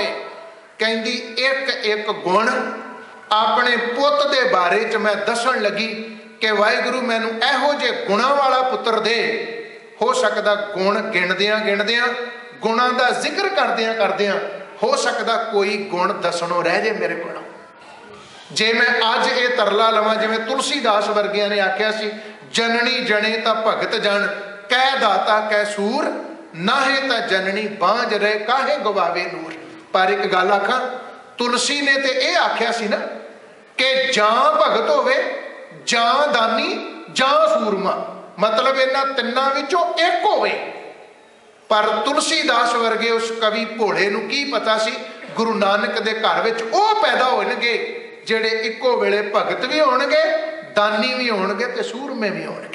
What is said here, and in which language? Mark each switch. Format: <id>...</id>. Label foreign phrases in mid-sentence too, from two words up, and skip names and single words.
<pa>ਕਹਿੰਦੀ, ਇੱਕ ਇੱਕ ਗੁਣ ਆਪਣੇ ਪੁੱਤ ਦੇ ਬਾਰੇ 'ਚ ਮੈਂ ਦੱਸਣ ਲੱਗੀ ਕਿ ਵਾਹਿਗੁਰੂ ਮੈਨੂੰ ਇਹੋ ਜੇ ਗੁਣਾਂ ਵਾਲਾ ਪੁੱਤਰ ਦੇ। ਹੋ ਸਕਦਾ ਗੁਣ ਗਿਣਦਿਆਂ ਗਿਣਦਿਆਂ, ਗੁਣਾਂ ਦਾ ਜ਼ਿਕਰ ਕਰਦਿਆਂ ਕਰਦਿਆਂ ਹੋ ਸਕਦਾ ਕੋਈ ਗੁਣ ਦੱਸਣੋਂ ਰਹਿ ਜਾਏ ਮੇਰੇ ਕੋਲੋਂ। ਜੇ ਮੈਂ ਅੱਜ ਇਹ ਤਰਲਾ ਲਵਾਂ, ਜਿਵੇਂ ਤੁਲਸੀਦਾਸ ਵਰਗਿਆਂ ਨੇ ਆਖਿਆ ਸੀ,</pa> <hi>जननी जने तां भगत जन, कै दाता कै सूर, नाहे तां जननी बांझ रहे, काहे गवावे नूर।</hi> <pa>ਪਰ ਇੱਕ ਗੱਲ ਆਖਾਂ, ਤੁਲਸੀ ਨੇ ਤੇ ਇਹ ਆਖਿਆ ਸੀ ਨਾ ਕਿ ਜਾਂ ਭਗਤ ਹੋਵੇ, ਜਾਂ ਦਾਨੀ, ਜਾਂ ਸੂਰਮਾ, ਮਤਲਬ ਇਨ੍ਹਾਂ ਤਿੰਨਾਂ ਵਿੱਚੋਂ ਇੱਕ ਹੋਵੇ। ਪਰ ਤੁਲਸੀਦਾਸ ਵਰਗੇ ਉਸ ਕਵੀ ਭੋਲੇ ਨੂੰ ਕੀ ਪਤਾ ਸੀ ਗੁਰੂ ਨਾਨਕ ਦੇ ਘਰ ਵਿੱਚ ਉਹ ਪੈਦਾ ਹੋਣਗੇ ਜਿਹੜੇ ਇੱਕੋ ਵੇਲੇ ਭਗਤ ਵੀ ਹੋਣਗੇ, ਦਾਨੀ ਵੀ ਹੋਣਗੇ ਤੇ ਸੂਰਮੇ ਵੀ ਹੋਣਗੇ।</pa>